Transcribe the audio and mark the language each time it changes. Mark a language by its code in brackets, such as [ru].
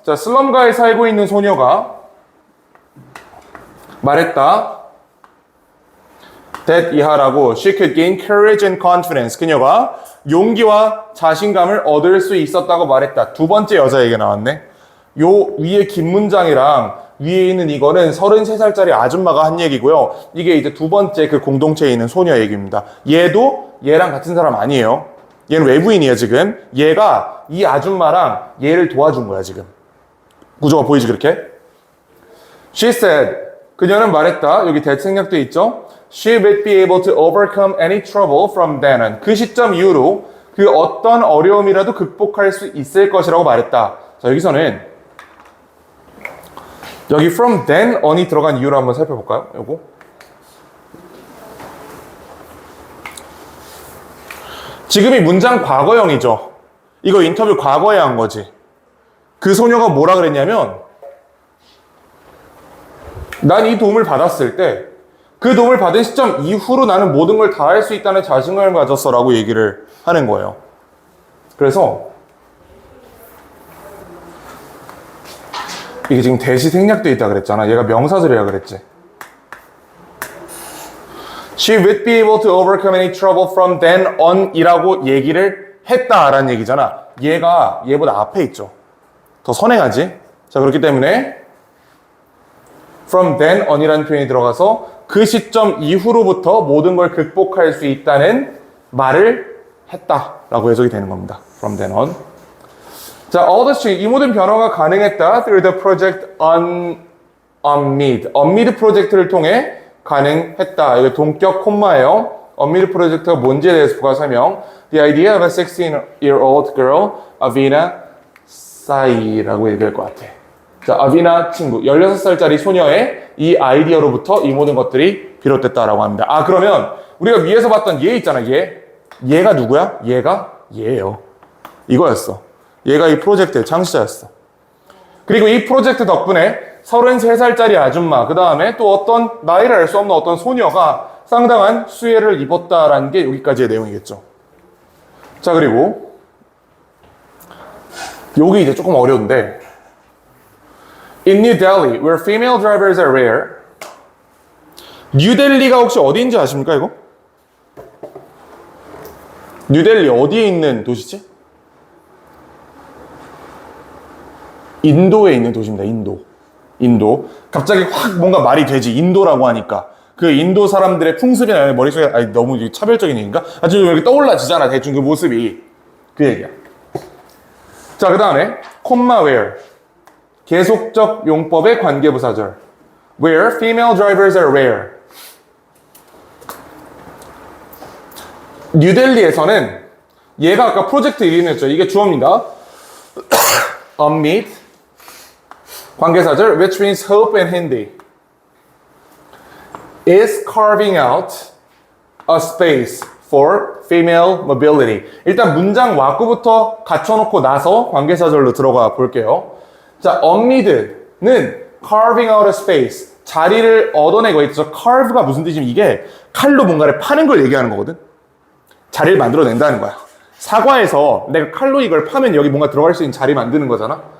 [ko] 자, 슬럼가에 살고 있는 소녀가 말했다. [en] that [ko] 이하라고 [en] she could gain courage and confidence. [ko] 그녀가 용기와 자신감을 얻을 수 있었다고 말했다. 두 번째 여자 얘기가 나왔네. 요 위에 긴 문장이랑 위에 있는 이거는 33살짜리 아줌마가 한 얘기고요. 이게 이제 두 번째 그 공동체에 있는 소녀 얘기입니다. 얘도 얘랑 같은 사람 아니에요. 얘는 외부인이에요, 지금. 얘가 이 아줌마랑 얘를 도와준 거야, 지금. 구조가 보이지, 그렇게? [en] She said, [ko] 그녀는 말했다. 여기 대책략도 있죠? [en] She would be able to overcome any trouble from then on. [ko] 그 시점 이후로 그 어떤 어려움이라도 극복할 수 있을 것이라고 말했다. 자, 여기서는 여기 [en] from then on [ko] 이 들어간 이유를 한번 살펴볼까요? 요거. 지금이 문장 과거형이죠. 이거 인터뷰 과거에 한 거지. 그 소녀가 뭐라 그랬냐면 난 이 도움을 받았을 때 그 도움을 받은 시점 이후로 나는 모든 걸 다 할 수 있다는 자신감을 가졌어 라고 얘기를 하는 거예요. 그래서 이게 지금 대시 생략돼 있다 그랬잖아. 얘가 명사절이라 그랬지. [en] She would be able to overcome any trouble from then on [ko] 이라고 얘기를 했다라는 얘기잖아. 얘가 얘보다 앞에 있죠. 더 선행하지. 자, 그렇기 때문에 from then on이라는 표현이 들어가서 그 시점 이후로부터 모든 걸 극복할 수 있다는 말을 했다라고 해석이 되는 겁니다. [en] From then on. [ko] 자, [en] all this change, [ko] 이 모든 변화가 가능했다. [en] Through the project unmid. [ko] unmid 프로젝트를 통해 가능했다. 이거 동격 콤마예요. unmid 프로젝트가 뭔지에 대해서 부가 설명. [en] The idea of a 16-year-old girl, Avina Sai [ko] 라고 얘기할 것 같아. 자, 아비나 친구, 16살짜리 소녀의 이 아이디어로부터 이 모든 것들이 비롯됐다라고 합니다. 아, 그러면 우리가 위에서 봤던 얘 있잖아, 얘. 얘가 누구야? 얘가 얘예요. 이거였어. 얘가 이 프로젝트의 창시자였어. 그리고 이 프로젝트 덕분에 33살짜리 아줌마, 그 다음에 또 어떤 나이를 알 수 없는 어떤 소녀가 상당한 수혜를 입었다라는 게 여기까지의 내용이겠죠. 자, 그리고 여기 이제 조금 어려운데 [en] In New Delhi, where female drivers are rare. [ko] 뉴델리가 혹시 어디인지 아십니까, 이거? 뉴델리 어디에 있는 도시지? 인도에 있는 도시입니다. 인도. 갑자기 확 뭔가 말이 되지. 인도라고 하니까. 그 인도 사람들의 풍습이나 머릿속에 아니, 너무 차별적인 얘기인가? 아주 이렇게 떠올라지잖아. 대충 그 모습이. 그 얘기야. 자, 그 다음에 콤마 where. 계속적 용법의 관계부사절. [en] Where female drivers are rare. [ko] 뉴델리에서는 얘가 아까 프로젝트 이름이었죠. 이게 주어입니다. [en] Unmeet [ko] 관계사절 [en] which means hope in Hindi is carving out a space for female mobility. [ko] 일단 문장 왁구부터 갖춰놓고 나서 관계사절로 들어가 볼게요. 자, unmeet는 [en] carving out a space [ko] 자리를 얻어내고 있죠. carve가 무슨 뜻이냐면 이게 칼로 뭔가를 파는 걸 얘기하는 거거든. 자리를 만들어낸다는 거야. 사과에서 내가 칼로 이걸 파면 여기 뭔가 들어갈 수 있는 자리 만드는 거잖아.